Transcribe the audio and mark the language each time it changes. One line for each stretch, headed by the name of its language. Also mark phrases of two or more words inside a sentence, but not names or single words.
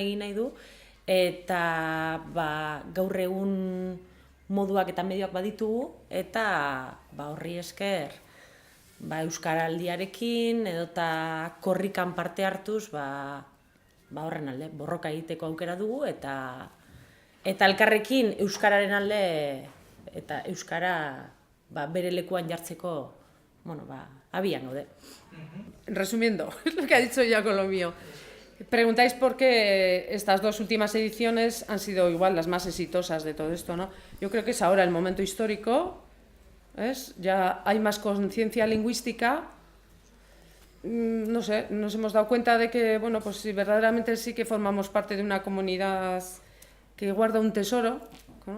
Basque: egin nahi du, eta gaur egun moduak eta medioak baditugu, eta horri esker Euskaraldiarekin edota korrikan parte hartuz horren alde borroka egiteko aukera dugu, eta elkarrekin euskararen alde eta euskara bere lekuan jartzeko abian gaude.
Spanish: Resumiendo, es lo que ha dicho ya con lo mío. Preguntáis por qué estas dos últimas ediciones han sido igual las más exitosas de todo esto, ¿no? Yo creo que es ahora el momento histórico, ¿ves? Ya hay más conciencia lingüística. No sé, nos hemos dado cuenta de que, bueno, pues si verdaderamente sí que formamos parte de una comunidad que guarda un tesoro, ¿no?